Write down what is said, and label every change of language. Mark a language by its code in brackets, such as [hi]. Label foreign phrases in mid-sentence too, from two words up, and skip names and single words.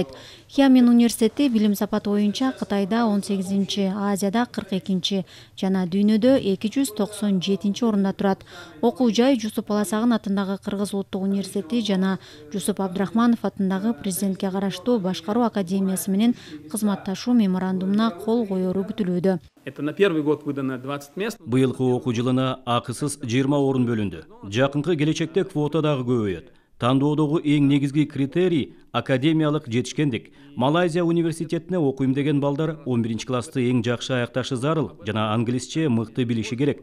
[ky] Хиамен университети билим сапаты боюнча Кытайда 18-чи, Азияда 42-чи жана дүйнөдө 297-чи орунда турат. Окуу жай Жусуп Баласагын атындагы Кыргыз улуттук университети жана Жусуп Абдрахманов атындагы президентке караштуу башкаруу академиясы менен кызматташуу меморандумуна кол коеру күтүлүүдө. [ru] Это на первый год выдано 20 мест. [ky] Быйылкы окуу жылына акысыз 20 орун бөлүндү. Жакынкы келечекте квота дагы көбөйөт. Тандоодогу эң негизги критерий академиялык жетишкендик. Малайзия университетине окуйм деген балдар 11 классты эң жакшы аякташы зарыл жана англисче мыкты билиши керек.